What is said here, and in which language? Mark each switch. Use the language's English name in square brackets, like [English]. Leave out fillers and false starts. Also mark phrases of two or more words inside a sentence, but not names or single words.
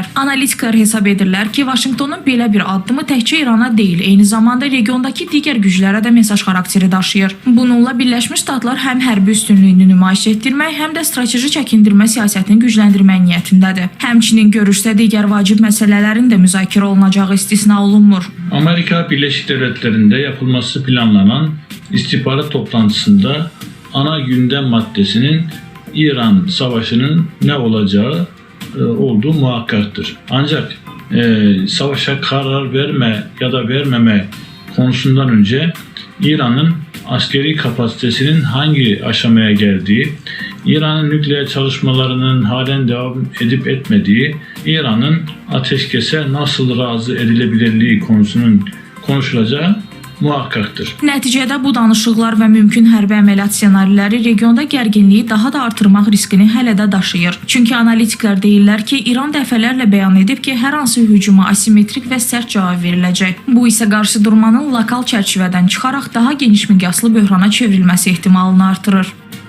[Azerbaijani] Analitiklər hesab edirlər ki, Vaşinqtonun belə bir addımı təkcə İrana deyil, eyni zamanda regiondakı digər güclərə də mesaj xarakteri daşıyır. Bununla Birləşmiş Ştatlar həm hərbi üstünlüyünü nümayiş etdirmək, həm də strateji çəkindirmə siyasətini gücləndirmək niyyətindədir. Həmçinin görüşdə digər vacib məsələlərin də müzakirə olunacağı istisna olunmur. [Turkish] Amerika Birləşik Devletlərində yapılması planlanan istihbarat toplantısında ana gündem maddesinin İran savaşının ne olacağı olduğu muhakkaktır. Ancak savaşa karar verme ya da vermeme konusundan önce İran'ın askeri kapasitesinin hangi aşamaya geldiği, İran'ın nükleer çalışmalarının halen devam edip etmediği, İran'ın ateşkese nasıl razı edilebilirliği konusunun konuşulacağı muhakkaktır. [Azerbaijani] Nəticədə bu danışıqlar və mümkün hərbi əməliyyat ssenariləri regionda gərginliyi daha da artırmaq riskini hələ də daşıyır. Çünki analitiklər deyirlər ki, İran dəfələrlə bəyan edib ki, hər hansı hücuma asimetrik və sərt cavab veriləcək. Bu isə qarşıdurmanın lokal çərçivədən çıxaraq daha geniş miqyaslı böhrana çevrilməsi ehtimalını artırır.